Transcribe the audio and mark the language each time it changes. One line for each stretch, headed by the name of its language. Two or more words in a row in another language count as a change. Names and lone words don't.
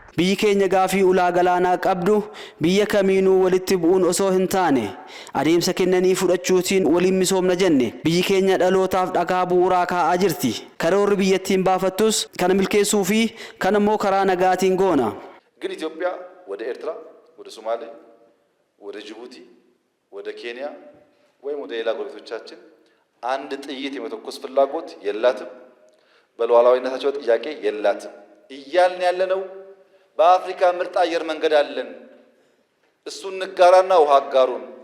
Oromo: Biyyi keenya gaafii ulaa galaanaa qabdu biyya kamiinuu walitti bu'uun osoo hin taane adeemsa kennanii fudhachuutiin waliin misoomna jenne biyyi keenya dhalootaaf dhagaa bu'uuraa kaa'aa jirti. Karoorri biyyattiin baafattus kana milkeessuu fi kana immoo karaa nagaatiin goona.
Amharic: ግን ኢትዮጵያ ወደ ኤርትራ፣ ወደ ሶማሌ፣ ወደ ጅቡቲ፣ ወደ ኬንያ ወይም ወደ ሌላ ጎረቤቶቻችን አንድ ጥይት የመተኮስ ፍላጎት የላትም። በሉዓላዊነታቸው ጥያቄ የላትም። እያልን ያለነው በአፍሪካ ምርጥ አየር መንገድ አለን፣ እሱን ንጋራና ውሃ አጋሩን።